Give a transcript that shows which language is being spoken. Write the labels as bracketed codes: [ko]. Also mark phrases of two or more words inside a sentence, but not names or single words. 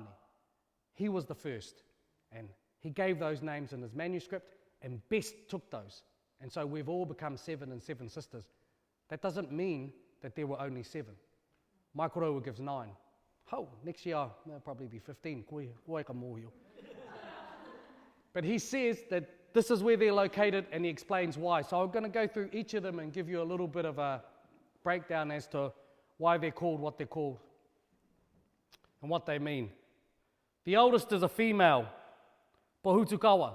[en] He was the first, and he gave those names in his manuscript, and Best took those. And so we've all become 7 and 7 sisters. That doesn't mean that there were only 7. Maikoroa gives 9. Next year there'll probably be 15. [mi] Koe ka mōhio. [en] But he says that this is where they're located, and he explains why. So I'm going to go through each of them and give you a little bit of a breakdown as to why they're called what they're called and what they mean. The oldest is a female, Pohutukawa.